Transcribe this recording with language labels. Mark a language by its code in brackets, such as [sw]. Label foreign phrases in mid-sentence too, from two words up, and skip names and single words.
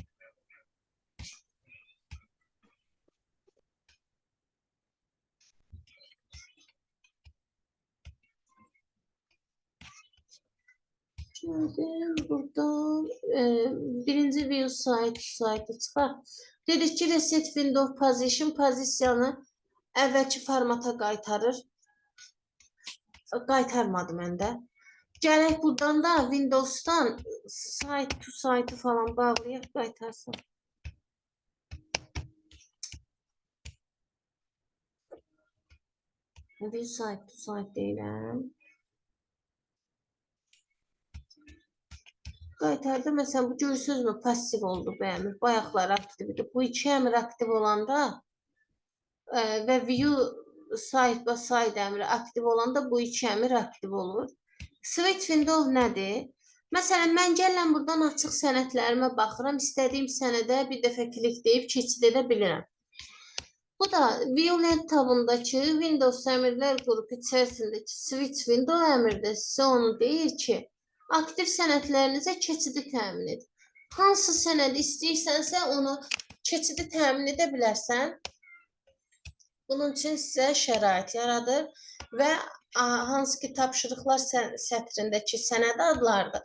[az] Şimdi burada birinci view saytı çıxar. Dedik ki, [en] reset window position [az] pozisiyanı əvvəlki formata qaytarır. Qaytarmadı məndə. Gələk buradan da Windows'dan [en] site to site [az] falan bağlayaq, qaytarsın. [en] View site to site [az] deyirəm. Qaytardı. Məsələn, bu görürsünüzmü? Passiv oldu bu əmr. Bayaqlar aktivdir. Bu 2 əmr aktiv olanda və [en] view site by site [az] əmri aktiv olanda bu 2 əmr aktiv olur. [en] Switch window [az] nədir? Məsələn, mən gələm buradan açıq sənədlərimə baxıram. İstədiyim sənədə bir dəfə klikləyib keçid edə bilirəm. Bu da Viewlet tabındakı Windows əmrlər qrupu içərisindəki [en] switch window [az] əmrdir. Sizə onu deyir ki, aktiv sənədlərinizə keçidi təmin edin. Hansı sənədi istəyirsənsə onu keçidi təmin edə bilərsən. Bunun üçün sizə şərait yaradır və hansı ki tapşırıqlar sətrindəki sənəd adlardır.